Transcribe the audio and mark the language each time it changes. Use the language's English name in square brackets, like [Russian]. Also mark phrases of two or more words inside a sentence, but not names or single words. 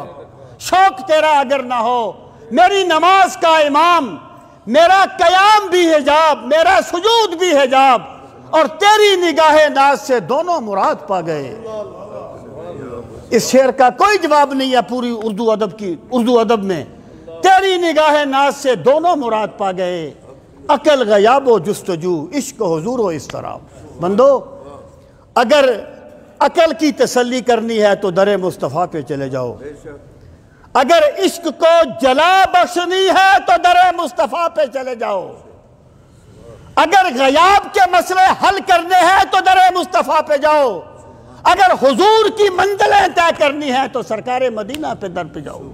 [Urdu] شوق تیرا اگر نہ ہو میری نماز کا امام، میرا قیام بھی حجاب، میرا سجود بھی حجاب، اور تیری نگاہ ناز سے دونوں مراد پا گئے۔ اس شعر کا کوئی جواب نہیں ہے پوری اردو ادب میں، تیری نگاہ ناز سے دونوں مراد پا گئے، عقل غیاب و جستجو، عشق و حضور و اضطراب۔ بندو اگر عقل کی تسلی کرنی ہے تو در مصطفیٰ پہ چلے جاؤ، اگر عشق کو جلا بخشنی ہے تو در مصطفیٰ پہ چلے جاؤ، اگر غیاب کے مسئلے حل کرنے ہیں تو در مصطفیٰ پہ جاؤ، اگر حضور کی منزلیں طے کرنی ہے تو سرکار مدینہ پہ در پہ جاؤ۔